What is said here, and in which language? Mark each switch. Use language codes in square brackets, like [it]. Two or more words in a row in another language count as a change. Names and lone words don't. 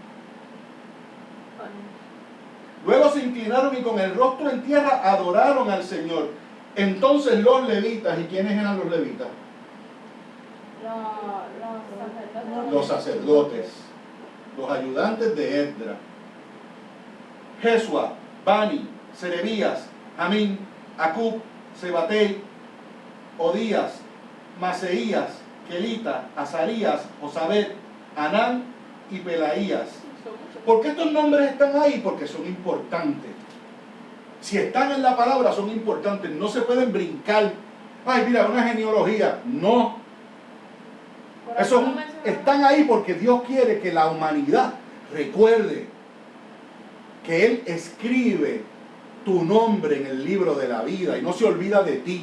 [es] Luego se inclinaron y con el rostro en tierra adoraron al Señor. Entonces los levitas, ¿y quiénes eran los levitas? Los sacerdotes, los ayudantes de Esdras. Jesua, Bani, Serebías, Jamín, Acub, Sebatei, Odías, Maseías, Kelita, Azarías, Josabet, Anán y Pelaías. ¿Por qué estos nombres están ahí? Porque son importantes. Si están en la palabra, son importantes. No se pueden brincar. Ay, mira, una genealogía. No. Están ahí porque Dios quiere que la humanidad recuerde que Él escribe tu nombre en el libro de la vida y no se olvida de ti.